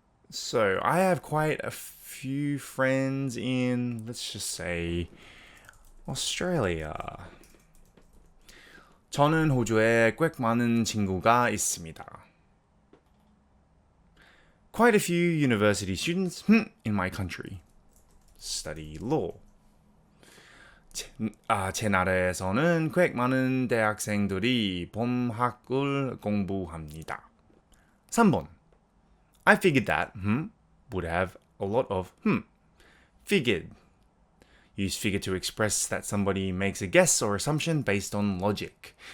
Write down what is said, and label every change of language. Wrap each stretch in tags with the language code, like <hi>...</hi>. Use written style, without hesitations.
<en>So I have quite a few friends in, let's just say, Australia.</en> <ko>저는 호주에 꽤 많은 친구가 있습니다.</ko> <en>Quite a few university students in my country study law.</en> <ko>제 나라에서는 꽤 많은 대학생들이 법학을 공부합니다. 3번.</ko> <en>I figured that would have a lot of figured. Use figure to express that somebody makes a guess or assumption based on logic.</en>